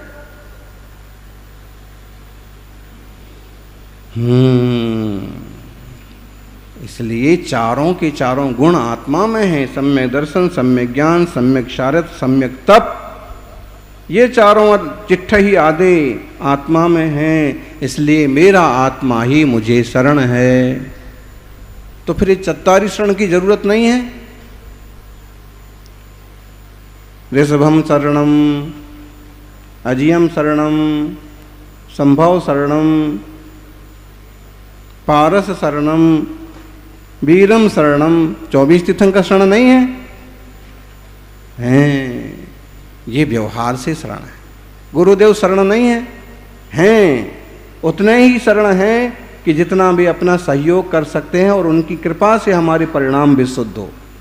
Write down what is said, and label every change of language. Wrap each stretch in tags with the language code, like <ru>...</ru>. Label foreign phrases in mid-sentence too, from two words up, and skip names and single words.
<hi>इसलिए चारों के चारों गुण आत्मा में हैं। सम्यक दर्शन, सम्यक ज्ञान, सम्यक चारित्र, सम्यक तप, ये चारों चिट्ठ ही आदे आत्मा में हैं। इसलिए मेरा आत्मा ही मुझे शरण है। तो फिर ये चत्तारी शरण की जरूरत नहीं है।</hi> <pra>ऋषभम शरणम, अजियम शरणम, संभव शरणम, पारस शरणम, वीरम शरणम, 24</pra> <hi>तीर्थंकर शरण नहीं है? हैं, ये व्यवहार से शरण है। गुरुदेव शरण नहीं है? हैं, उतने ही शरण हैं कि जितना भी अपना सहयोग कर सकते हैं, और उनकी कृपा से हमारे परिणाम भी शुद्ध हो।</hi>